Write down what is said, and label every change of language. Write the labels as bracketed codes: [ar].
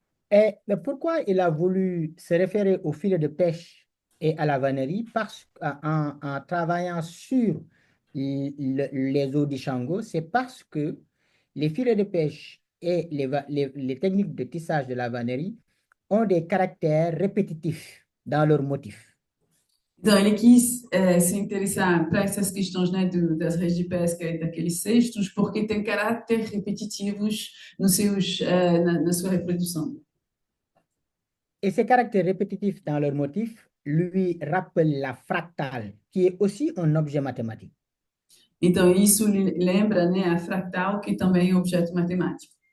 [fr] Et pourquoi il a voulu se référer au filet de pêche et à la vannerie? Parce qu'en travaillant sur les eaux d'Ishango, c'est parce que les filets de pêche et les techniques de tissage de la vannerie ont des caractères répétitifs dans leurs motifs. [pt] Então, ele quis se interessar para essas questões, né, das redes de pesca e daqueles cestos, porque tem caráter repetitivos na sua reprodução. [fr] Et ces caractères répétitifs dans leurs motifs lui rappellent la fractale, qui est aussi un objet mathématique. [pt] Então, isso lembra, né, a fractal, que também é um objeto matemático.